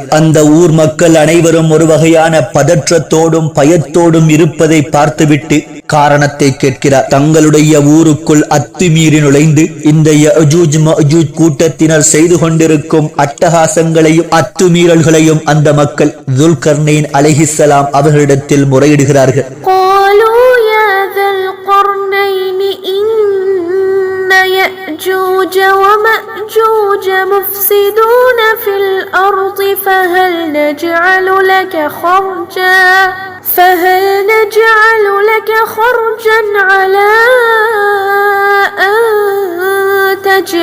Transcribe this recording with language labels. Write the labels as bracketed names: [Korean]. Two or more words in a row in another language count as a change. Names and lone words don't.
[Tamil] அந்த ஊர் மக்கள் அனைவரும் ஒரு வகையான பதற்றத்தோடும் பயத்தோடும் இருப்பதை பார்த்துவிட்டு காரணத்தை கேட்கிறார். தங்களுடைய ஊருக்குள் அத்துமீறி நுழைந்து இந்த யஜூஜ் மஅஜூஜ் கூட்டத்தினர் செய்து கொண்டிருக்கும் அட்டகாசங்களையும் அத்துமீறல்களையும் அந்த மக்கள் துல்கர்னைன் அலைஹிஸ்ஸலாம் அவர்களிடத்தில் முறையிடுகிறார்கள். [Arabic] يأجوج ومأجوج مفسدون في الأرض فهل نجعل لك خرجا على أن تجعل